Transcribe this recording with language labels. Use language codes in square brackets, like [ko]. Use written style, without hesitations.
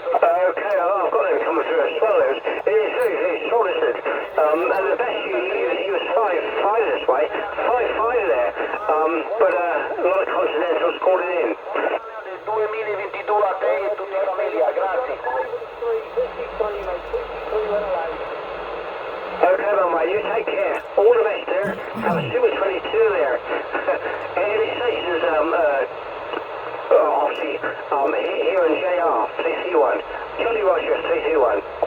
[en] Okay, I've got them coming through as well. It is very solicited. And the best you was 5.5 this way. 5.5 there. But a lot of continentals calling in. [it] 2022 a te e tutta la famiglia, grazie. [en] Okay, my mate, you take care. All the best there. Have a super 22 there. Any stations, obviously, here in JR, 331. Jolly Roger, 331.